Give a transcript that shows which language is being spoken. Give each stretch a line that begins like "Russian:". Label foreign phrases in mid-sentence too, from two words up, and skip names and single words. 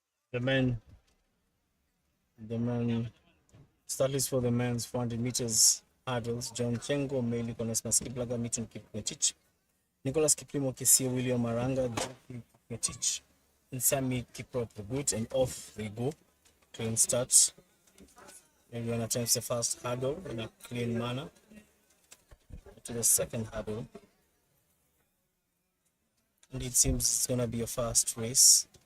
English: The men, start list for the men's 400 meters hurdles. John Chengo, Meli Konesma Skiplaga, Mitun Kipngetich, Nicholas Kiplimo Kisio, William Maranga, Joki Kipngetich, and Sami Kiprop the boot, and off they go. Clean starts. Everyone attempts the first hurdle in a clean manner. To the second hurdle. And it seems it's going to be a fast race.